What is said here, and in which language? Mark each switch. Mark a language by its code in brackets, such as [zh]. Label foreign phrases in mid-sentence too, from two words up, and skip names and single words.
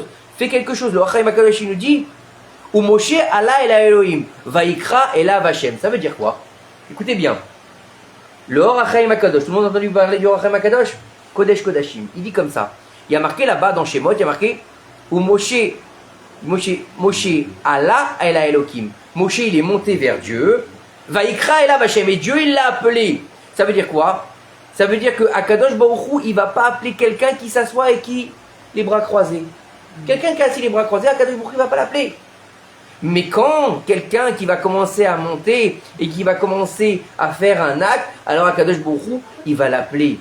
[fr] Fais quelque chose. Le Achaim HaKadosh nous dit [he] ומשה עלה אל האלהים, ויקרא אליו השם. [fr] Ça veut dire quoi? Écoutez bien. Le Or HaChaim HaKadosh, tout le monde a entendu parler du Or HaChaim HaKadosh? [he] קודש קודשים. [fr] Il dit comme ça. Il y a marqué là-bas dans Shemot, il y a marqué [he] ומשה עלה אל האלהים. [fr] Moshe il est monté vers Dieu. [he] ויקרא אליו השם. [fr] Et Dieu il l'a appelé. Ça veut dire quoi? Ça veut dire que [he] הקדוש ברוך הוא, [fr] il va pas appeler quelqu'un qui s'assoit et qui les bras croisés. Quelqu'un qui a assis les bras croisés, [he] הקדוש ברוך הוא, [fr] il va pas l'appeler. Mais quand quelqu'un qui va commencer à monter et qui va commencer à faire un acte, alors [he] הקדוש ברוך הוא, [fr] il va l'appeler.